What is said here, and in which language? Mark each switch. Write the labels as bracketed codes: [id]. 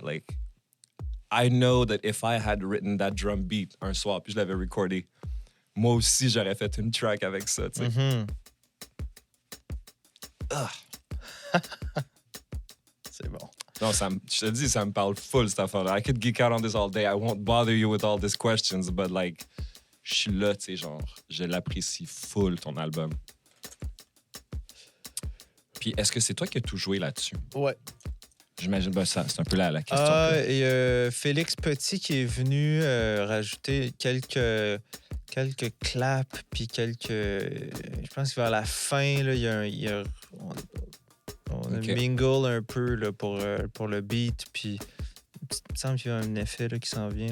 [fr] Like, I know that if I had written that drum beat un soir, puis je l'avais recordé, moi aussi, j'aurais fait une track avec ça, tu sais. Mm-hmm. C'est bon. Non, je te dis, ça me parle full, cette affaire-là. [en] I could geek out on this all day. I won't bother you with all these questions, but like, je suis là, tu sais, genre, je l'apprécie full, ton album. [fr] Puis, est-ce que c'est toi qui as tout joué là-dessus? Ouais. J'imagine, ben, ça, c'est un peu la question. Et Félix Petit qui est venu rajouter quelques claps, puis je pense que vers la fin, là, on a mingle un peu là, pour le beat, puis il me semble qu'il y a un effet là, qui s'en vient.